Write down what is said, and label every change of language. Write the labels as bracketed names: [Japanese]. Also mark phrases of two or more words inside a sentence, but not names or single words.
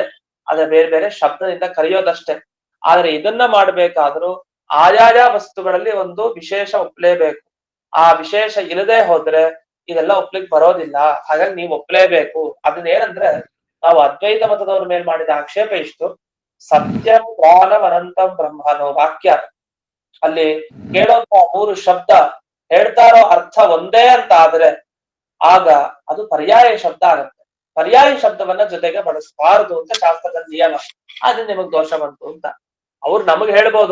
[Kannada] ಅದೇ ಬೇರೆ ಬೇರೆ ಶಬ್ದದಿಂದ ಕರೆಯೋದಷ್ಟೇ. ಆದ್ರೆ ಇದನ್ನ ಮಾಡ್ಬೇಕಾದ್ರೂ ಆಯಾಯ ವಸ್ತುಗಳಲ್ಲಿ ಒಂದು ವಿಶೇಷ ಒಪ್ಲೇಬೇಕು. ಆ ವಿಶೇಷ ಇಲ್ಲದೆ ಹೋದ್ರೆ ಇದೆಲ್ಲ ಒಪ್ಲಿಕ್ ಬರೋದಿಲ್ಲ. ಹಾಗಾಗಿ ನೀವು ಒಪ್ಲೇಬೇಕು. ಅದನ್ನ ಏನಂದ್ರೆ, ನಾವು ಅದ್ವೈತ ಮತದವ್ರ ಮೇಲ್ ಮಾಡಿದ ಆಕ್ಷೇಪ ಇಷ್ಟು, [Sanskrit] सत्यं ज्ञानं अनंतं ब्रह्म [Kannada] ಅನ್ನೋ ವಾಕ್ಯ ಅಲ್ಲಿ ಕೇಳೋಂತ 3 ಶಬ್ದ ಹೇಳ್ತಾ ಇರೋ ಅರ್ಥ ಒಂದೇ ಅಂತ ಆದ್ರೆ ಆಗ ಅದು ಪರ್ಯಾಯ ಶಬ್ದ ಆಗುತ್ತೆ. ಪರ್ಯಾಯ ಶಬ್ದವನ್ನ ಜೊತೆಗೆ ಬಳಸಬಾರದು ಅಂತ ಶಾಸ್ತ್ರದ ನಿಯಮ. ಅದು ನಿಮಗ್ ದೋಷ ಬಂತು ಅಂತ ಅವ್ರು ನಮಗ್ ಹೇಳ್ಬೋದು.